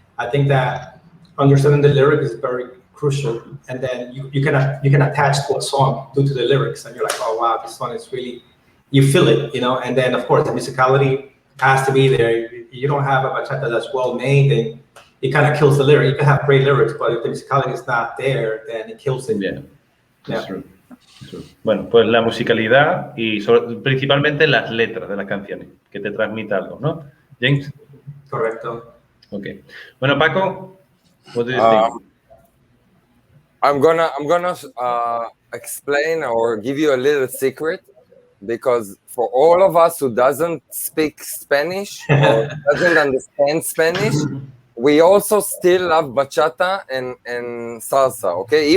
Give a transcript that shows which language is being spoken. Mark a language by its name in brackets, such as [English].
[English] I think that understanding the lyric is very crucial, and then you can attach to a song due to the lyrics, and you're like, oh wow, this song is really, you feel it, and then of course the musicality has to be there. You don't have a bachata that's well made, then it kind of kills the lyric. You can have great lyrics, but if the musicality is not there, then it kills it. Yeah. That's true. [Spanish] Bueno, pues la musicalidad y principalmente las letras de las canciones, que te transmita algo, ¿no? James? Correcto. Ok. [English] Bueno, Paco, what do you think? I'm gonna explain or give you a little secret, because for all of us who doesn't speak Spanish or doesn't understand Spanish, we also still love bachata and salsa, okay?